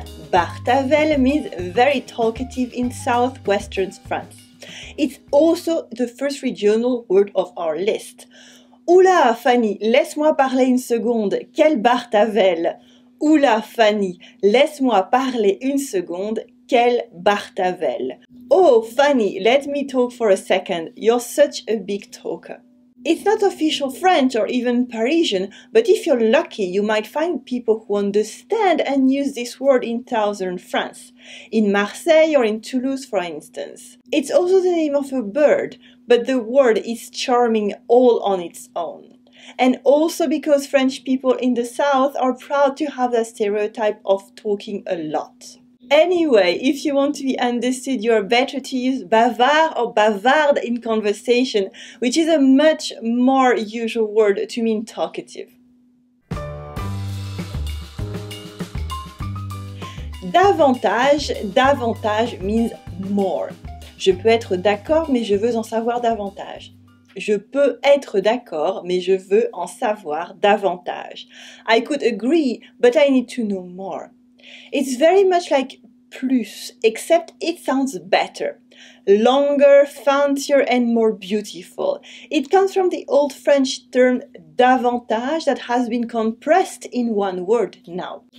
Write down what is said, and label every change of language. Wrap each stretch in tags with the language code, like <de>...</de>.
<en>Bartavel means very talkative in southwestern France. It's also the first regional word of our list.</en> <fr>Oula, Fanny, laisse-moi parler une seconde. Quel Bartavel! Oula, Fanny, laisse-moi parler une seconde. Quel Bartavel!</fr> <en>Oh, Fanny, let me talk for a second. You're such a big talker. It's not official French or even Parisian, but if you're lucky, you might find people who understand and use this word in southern France. In Marseille or in Toulouse, for instance. It's also the name of a bird, but the word is charming all on its own. And also because French people in the South are proud to have that stereotype of talking a lot. Anyway, if you want to be understood, you're better to use bavard or bavarde in conversation, which is a much more usual word to mean talkative. Davantage, davantage means more.</en> <fr>Je peux être d'accord, mais je veux en savoir davantage. Je peux être d'accord, mais je veux en savoir davantage.</fr> <en>I could agree, but I need to know more. It's very much like plus, except it sounds better. Longer, fancier, and more beautiful. It comes from the old French term davantage that has been compressed in one word now.</en>